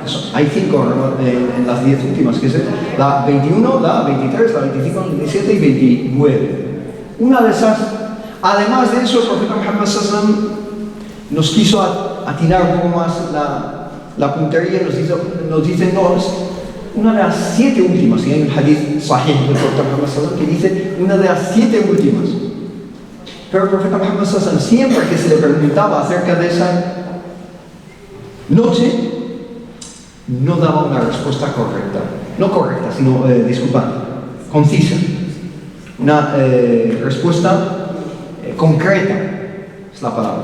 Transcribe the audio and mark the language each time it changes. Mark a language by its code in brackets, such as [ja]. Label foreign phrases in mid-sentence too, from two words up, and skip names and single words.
[es] Hay 5 en las 10 últimas, que es la 21, la 23, la 25, la 27 y 29. Una de esas, además de eso, el profeta Muhammad sallallahu nos quiso atinar un poco más la puntería, nos dice no, es una de las 7 últimas, y hay un [ar] حديث صحيح [es] del profeta Muhammad sallallahu que dice una de las 7 últimas. Pero el profeta Muhammad sallallahu siempre que se le preguntaba acerca de esa noche, no daba una respuesta correcta. No correcta, sino, concisa. Una respuesta concreta, es la palabra.